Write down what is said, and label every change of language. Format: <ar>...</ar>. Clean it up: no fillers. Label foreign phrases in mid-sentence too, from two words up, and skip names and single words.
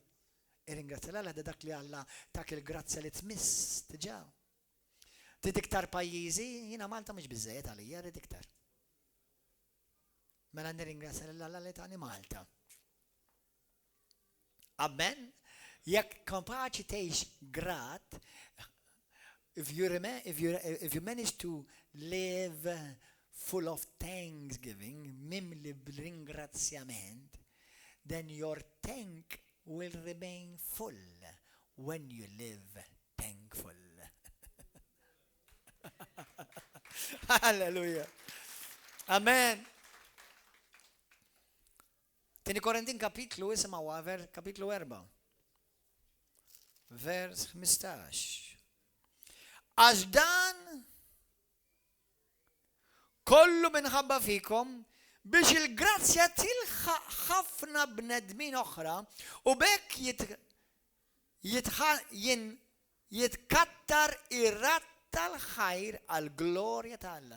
<mt>Ringrazzja Alla ta' dak li Alla tak il-grazzja li tmiss tiġa. Titiktar pajjiżi, jiena Malta mhux biżejjed għalija, rid iktar. Mela nirringrazzja Alla li tani Malta. Amen. Jekk kapaċi tgħix grat,</mt> <en>if you manage to live full of thanksgiving,</en> <mt>mimli b'ringrazzjament,</mt> <en>then your tank will remain full when you live thankful.</en> <mt>Hallelujah. Amen. Tieni Korintin kapitlu isimgħu kapitlu 4. Vers 15. Għax dan kollu minħabba fikom biex il-grazzja tilħaq ħafna bnedmin oħra u bekk jitkattar ir-rat tal-ħajr għal-glorja ta' Alla.</mt>